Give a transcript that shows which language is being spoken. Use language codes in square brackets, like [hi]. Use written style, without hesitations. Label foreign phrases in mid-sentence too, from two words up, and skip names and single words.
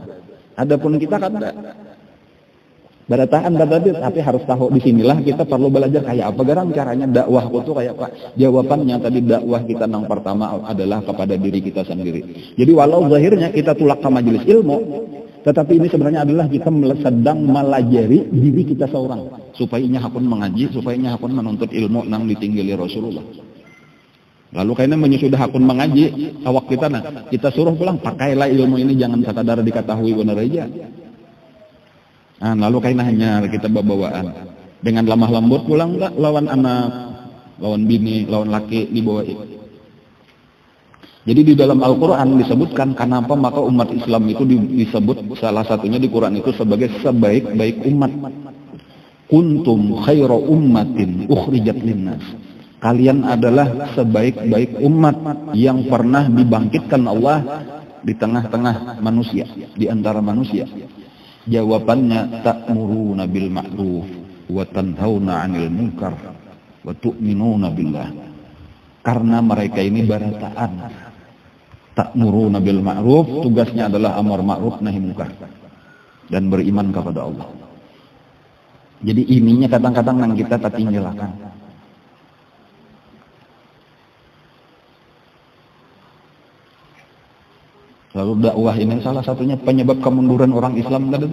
[id] Adapun kita kan ada barataan tadi, tapi harus tahu di sinilah kita perlu belajar kayak apa garang caranya dakwahku tuh kayak apa. Jawabannya tadi dakwah kita yang pertama adalah kepada diri kita sendiri. Jadi walau zahirnya kita tulak ke majelis ilmu, tetapi ini sebenarnya adalah kita sedang melajari diri kita seorang supaya inya hakun mengaji, supaya inya hakun menuntut ilmu nang ditinggali Rasulullah. Lalu kayaknya menyusudah hakun mengaji awak kita, nah kita suruh pulang pakailah ilmu ini, jangan sekadar diketahui benar aja. Nah, lalu kayaknya hanya kita bawaan dengan lemah lembut pulang enggak lawan anak, lawan bini, lawan laki dibawain. Jadi di dalam Al-Quran disebutkan kenapa maka umat Islam itu disebut salah satunya di Quran itu sebagai sebaik-baik umat. [ar] كنتم خير أمة أخرجت للناس. [id] Kalian adalah sebaik-baik umat yang pernah dibangkitkan Allah di tengah-tengah manusia, di antara manusia. Jawabannya [ar] تأمرون بالمعروف وتنهون عن المنكر وتؤمنون بالله. [id] Karena mereka ini barataan. [ar] تأمرون بالمعروف, [id] tugasnya adalah amar ma'ruf nahi munkar dan beriman kepada Allah. Jadi ininya kadang-kadang yang kita tak tinggalkan. Lalu dakwah ini salah satunya penyebab kemunduran orang Islam tadi.